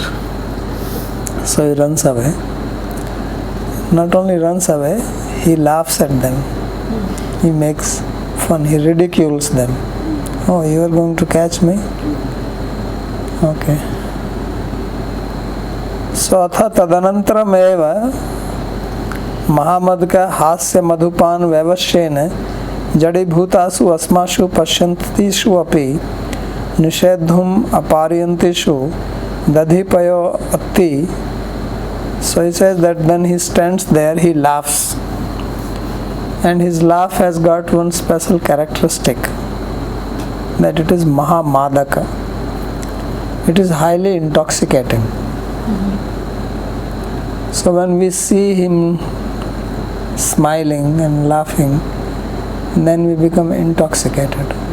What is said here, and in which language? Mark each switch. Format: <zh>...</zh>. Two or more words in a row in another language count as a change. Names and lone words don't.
<en>So he runs away. Not only runs away, he laughs at them. He makes fun, he ridicules them. Oh, you are going to catch me? Okay. So</en> <sa>atha tadanantaram eva mahamadka hasya madhupan vyavashyena jadi bhutasu asmashu pashyantishu api nishedhum aparyantishu dadhipayo atti.</sa> <en>So he says that then he stands there, he laughs. And his laugh has got one special characteristic, that it is mahamadaka. It is highly intoxicating. So when we see him smiling and laughing, then we become intoxicated.</en>